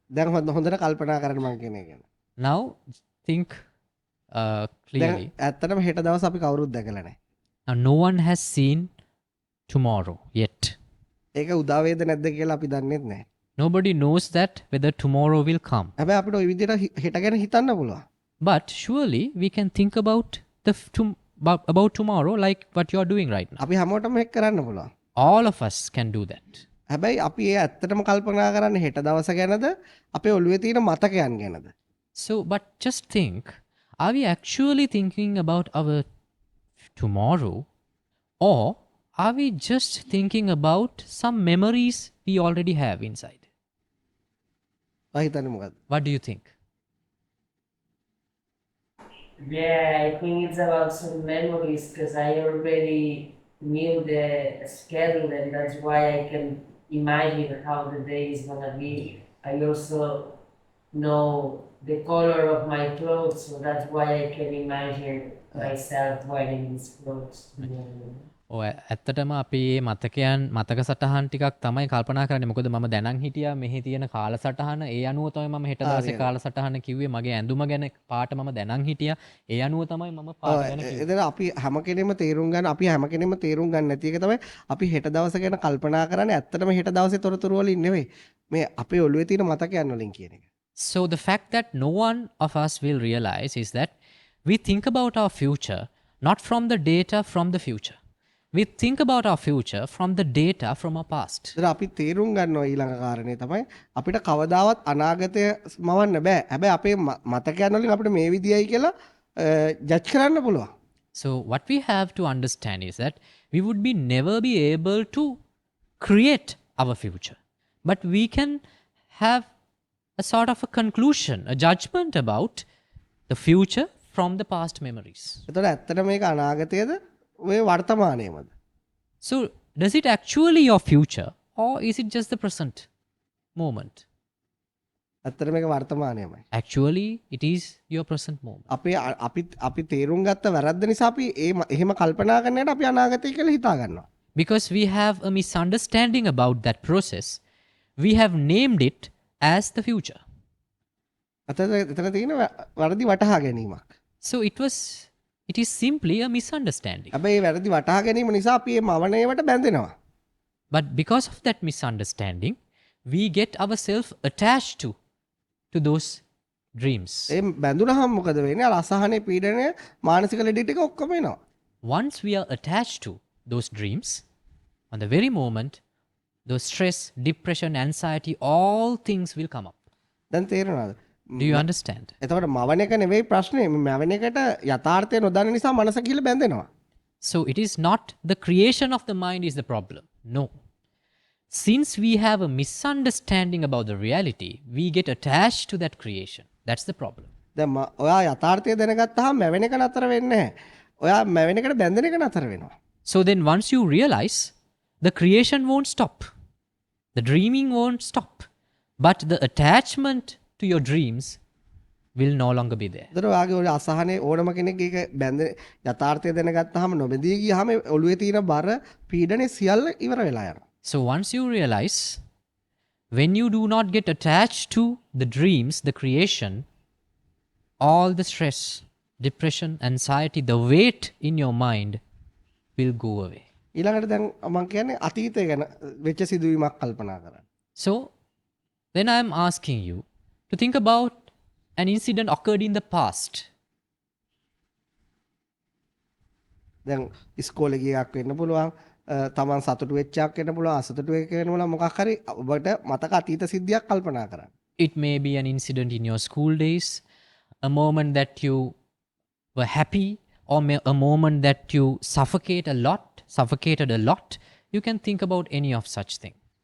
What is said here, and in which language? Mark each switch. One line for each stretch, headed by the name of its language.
Sinhala: දැන් හොඳට කල්පනා කරන්න මං කියන එක ගැන.
English: Now think
Sinhala: දැන්
English: clearly.
Sinhala: ඇත්තටම හෙට දවස් අපි කවුරුත් දැකලා නැහැ.
English: Now no one has seen tomorrow yet.
Sinhala: ඒක උදා වේද නැද්ද කියලා අපි දන්නේ නැහැ.
English: Nobody knows that whether tomorrow will come.
Sinhala: හැබැයි අපිට ওই විදිහට හෙට ගැන හිතන්න පුළුවන්.
English: But surely we can think about about tomorrow like what you are doing right now.
Sinhala: අපි හැමෝටම ඒක කරන්න පුළුවන්.
English: All of us can do that.
Sinhala: හැබැයි අපි ඒ ඇත්තටම කල්පනා කරන්නේ හෙට දවස ගැනද අපේ ඔළුවේ තියෙන මතකයන් ගැනද?
English: So, but just think, are we actually thinking about our tomorrow, or are we just thinking about some memories we already have inside?
Sinhala: ඔයා හිතන්නේ මොකද්ද?
English: What do you think? Yeah, I think it's about some memories because I already knew the schedule and that's why I can imagine how the day is gonna be. I also know the color of my clothes, so that's why I can imagine myself wearing these clothes.
Sinhala: ඔය ඇත්තටම අපි මේ මතකයන් මතක සටහන් ටිකක් තමයි කල්පනා කරන්නේ. මොකද මම දැනන් හිටියා මෙහි තියෙන කාලසටහන ඒ අනුව තමයි මම හෙට දවසේ කාලසටහන කිව්වේ. මගේ ඇඳුම ගැන පාට මම දැනන් හිටියා. ඒ අනුව තමයි මම පාට ගැන කිව්වේ. එතන අපි හැම කෙනෙම තේරුම් ගන්න අපි හැම කෙනෙම තේරුම් ගන්න නැති එක තමයි අපි හෙට දවස ගැන කල්පනා කරන්නේ. ඇත්තටම හෙට දවසේ තොරතුරු වලින් නෙවෙයි. මේ අපේ ඔළුවේ තියෙන මතකයන් වලින් කියන එක.
English: So the fact that no one of us will realize is that we think about our future not from the data from the future. We think about our future from the data from our past.
Sinhala: ඒතර අපි තේරුම් ගන්නවා ඊළඟ කාරණේ තමයි අපිට කවදාවත් අනාගතය මවන්න බෑ. හැබැයි අපේ මතකයන් වලින් අපිට මේ විදියයි කියලා ජජ් කරන්න පුළුවන්.
English: So what we have to understand is that we would be never be able to create our future. But we can have a sort of a conclusion, a judgment about the future from the past memories.
Sinhala: ඒතර ඇත්තට මේක අනාගතයේද ඔය වර්තමානයේමද?
English: So does it actually your future or is it just the present moment?
Sinhala: ඇත්තට මේක වර්තමානයේමයි.
English: Actually it is your present moment.
Sinhala: අපි තේරුම් ගත්ත වැරද්ද නිසා අපි එහෙම කල්පනා කරන්නට අපි අනාගතය කියලා හිතා ගන්නවා.
English: Because we have a misunderstanding about that process, we have named it as the future.
Sinhala: එතන තියෙන වැරදි වටහා ගැනීමක්.
English: So it is simply a misunderstanding.
Sinhala: හැබැයි මේ වැරදි වටහා ගැනීම නිසා අපි මේ මවණේවට බැඳෙනවා.
English: But because of that misunderstanding, we get ourselves attached to those dreams.
Sinhala: ඒ බැඳුනහම මොකද වෙන්නේ? අර අසහනේ පීඩනය මානසික ලෙඩ ටික ඔක්කොම එනවා.
English: Once we are attached to those dreams, on the very moment, those stress, depression, anxiety, all things will come up.
Sinhala: දැන් තේරෙනවද?
English: Do you understand?
Sinhala: එතකොට මවණ එක නෙවෙයි ප්‍රශ්නේ. මවණ එකට යථාර්ථය නොදන්න නිසා මනස කියලා බැඳෙනවා.
English: So it is not the creation of the mind is the problem. No. Since we have a misunderstanding about the reality, we get attached to that creation. That's the problem.
Sinhala: දැන් ඔයා යථාර්ථය දැනගත්තාම මවණ එක නතර වෙන්නේ නැහැ. ඔයා මවණ එකට බැඳෙන එක නතර වෙනවා.
English: So then once you realize, the creation won't stop. The dreaming won't stop. But the attachment to your dreams will no longer be there.
Sinhala: ඒතර ඔයාගේ ඔය අසහනේ ඕනම කෙනෙක් ඒක බැඳ යථාර්ථය දැනගත්තාම නොබැඳී ගියාම ඔළුවේ තියෙන බර පීඩනේ සියල්ල ඉවර වෙලා යනවා.
English: So once you realize, when you do not get attached to the dreams, the creation, all the stress, depression, anxiety, the weight in your mind will go away.
Sinhala: ඊළඟට දැන් මම කියන්නේ අතීතය ගැන වෙච්ච සිදුවීමක් කල්පනා කරන්න.
English: So then I am asking you to think about an incident occurred in the past.
Sinhala: දැන් ඉස්කෝලේ ගියක් වෙන්න පුළුවන්, තමන් සතුටු වෙච්චක් වෙන්න පුළුවන්, අසතුටු වෙච්ච වෙන්න පුළුවන්, මොකක් හරි ඔබට මතක අතීත සිද්ධියක් කල්පනා කරන්න.
English: It may be an incident in your school days, a moment that you were happy, or a moment that you suffocated a lot. You can think about any of such thing.